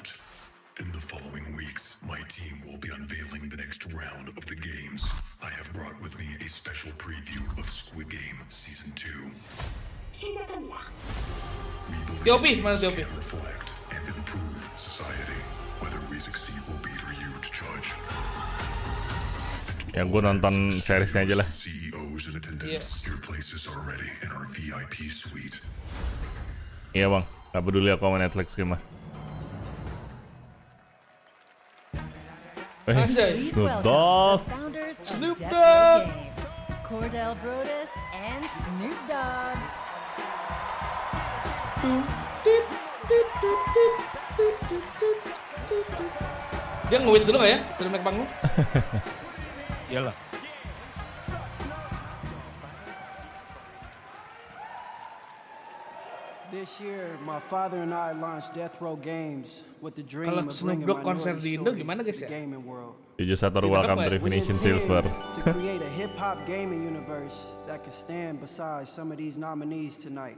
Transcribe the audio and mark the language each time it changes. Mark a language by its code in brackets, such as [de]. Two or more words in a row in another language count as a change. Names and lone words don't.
[en] In the following weeks, my team will be unveiling the next round of the games. I have brought with me a special preview of Squid Game Season 2. We believe games can reflect and improve society. Whether we succeed will be for you to judge. [id] Ya gue nonton seriesnya aja lah. [en] CEOs in attendance, your places are ready in our VIP suite. [id] Iya bang, gak peduli aku sama Netflix game mah. [en] Snoop Dogg. Snoop Dogg. Cordell Brodus and Snoop Dogg. [id] Dia nge-wait dulu nggak ya? Sebelum naik panggung? Iyalah. [en] This year, my father and I launched Death Row Games with the dream [id] Kalau [en] of [id] Snoop [en] bringing [id] Dogg konser [en] minority [id] di Indo [en] stories [id] gimana [en] to [id] guys [en] the [id] ya? [en] gaming world. Sator welcome to Definition Silver. To create a hip-hop gaming universe that could stand beside some of these nominees tonight.